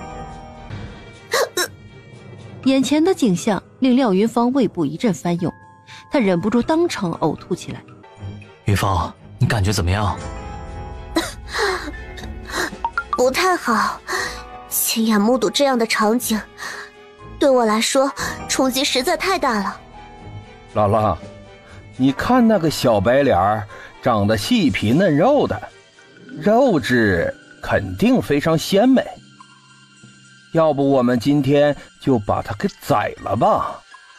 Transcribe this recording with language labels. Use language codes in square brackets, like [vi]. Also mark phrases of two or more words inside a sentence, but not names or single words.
[zh] 眼前的景象令廖雲芳胃部一陣翻涌，他忍不住当场呕吐起来。雲芳，你感覺怎麼樣？不太好，親眼目睹這樣的場景，對我來說衝擊實在太大了。姥姥，你看那個小白臉，長得細皮嫩肉的，肉質肯定非常鮮美。要不我們今天就把它給宰了吧？